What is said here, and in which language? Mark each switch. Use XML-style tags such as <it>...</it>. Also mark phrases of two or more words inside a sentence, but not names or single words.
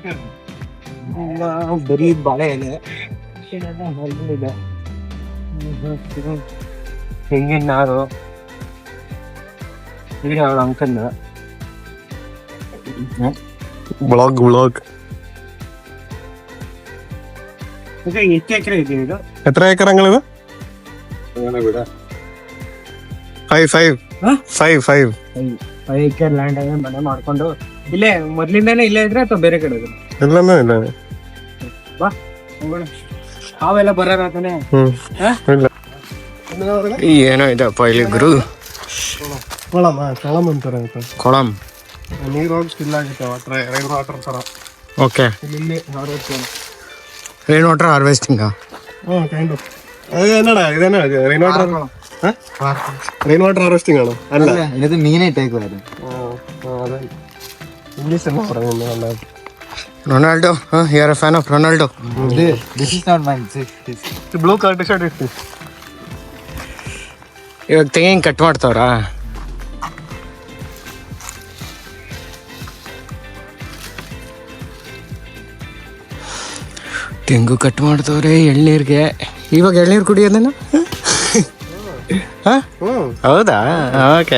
<kn>ಬರೀ ಬಾಳೆ ಎಲೆ ಇದೆ, ತೆಂಗಿನ ನಾರು ಇದೆ. ಅವ್ರ ಅಂಕಲ್ ಬ್ಲಾಗ್ ಎಷ್ಟು ಎಕರೆ ಇದೆ ಇದು?</kn> <ml>എത്ര ഏക്കറങ്ങളിത്? 5</ml> <kn>ಎಕರೆ ಲ್ಯಾಂಡ್ ಆಗಿ ಮನೆ ಮಾಡ್ಕೊಂಡು ಇಲ್ಲೇ ಮೊದ್ಲಿಂದಾನೇ ಇಲ್ಲೇ ಇದ್ರೆ ಅಥವಾ ಬೇರೆ ಕಡೆ ಇದ್ರೆ? ಎಲ್ಲನೂ ಇಲ್ಲ. ಬಾ ಹೋಗೋಣ. ಹಾವೆಲ್ಲ ಬರೋದಾತಾನೆ. ಏನೋ ಇದಪ್ಪ ಇಲ್ಲಿ ಗುರು. ಕೊಳಂ ಅಂತಾರೆ. ಕೊಳಂ ನೀರು ಹೋಗಿ ಸ್ಟಿಲ್ ಆಗುತ್ತೆ,</kn> <en>rain water</en> <kn>ಥರ. ಓಕೆ, ಇಲ್ಲಿ ಹಾರ್ವೆಸ್ಟಿಂಗ್,</kn> <en>rain water</en> <kn>ಹಾರ್ವೆಸ್ಟಿಂಗಾ?</kn> <en>kind of.</en> <ml>അതെന്നാണ്</ml> <en>rain water harvesting</en> <ml>ആണോ? അല്ല, ഇത് മീനായിട്ടേക്കുവായിരുന്നു. ഇംഗ്ലീഷ് എന്നാ പറയുന്നത്? റൊണാൾഡോ,</ml> <en>you are a fan of Ronaldo? This is not mine. The blue card t-shirt is this.</en> <kn>ಇವಾಗ ತೆಂಗಿನ ಕಟ್ ಮಾಡ್ತಾವ್ರಾ? ತೆಂಗು ಕಟ್ ಮಾಡ್ತವ್ರೆ ಎಳ್ನೀರ್ಗೆ. ಇವಾಗ ಎಳ್ನೀರು ಕುಡಿಯೋದೇನ? ಹೌದಾ? ಓಕೆ.</kn>